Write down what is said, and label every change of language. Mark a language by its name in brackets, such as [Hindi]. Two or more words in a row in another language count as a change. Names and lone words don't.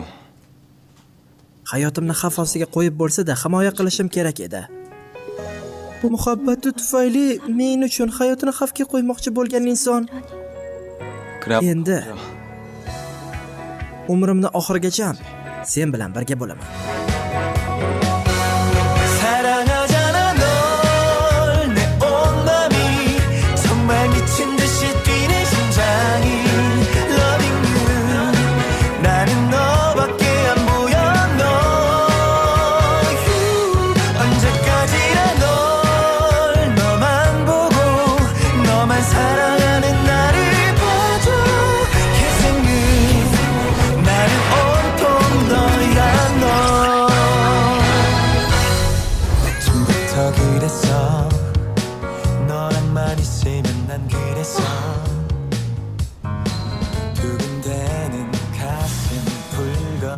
[Uzbek] hayotimni xavf ostiga qo'yib bo'lsa-da himoya qilishim kerak edi. Muhabbati tufayli men uchun hayotini xavfga qo'ymoqchi bo'lgan inson [Korean] 그래. [Uzbek] endi umrimni oxirigacha sen bilan birga bo'laman. [Korean] 사랑하잖아 널 내 온 맘이 정말 미친 듯이 뛰는 심장이 [English] Loving you [Korean] 나는 너밖에 안 보여 너 언제까지나 널 너만 보고 너만 사랑하는 나를 봐줘 [English] Kissing you [Korean] 나는 온통 너야 너 처음부터 그랬어 너랑만 있으면 난 그랬어 두근대는 가슴 불거져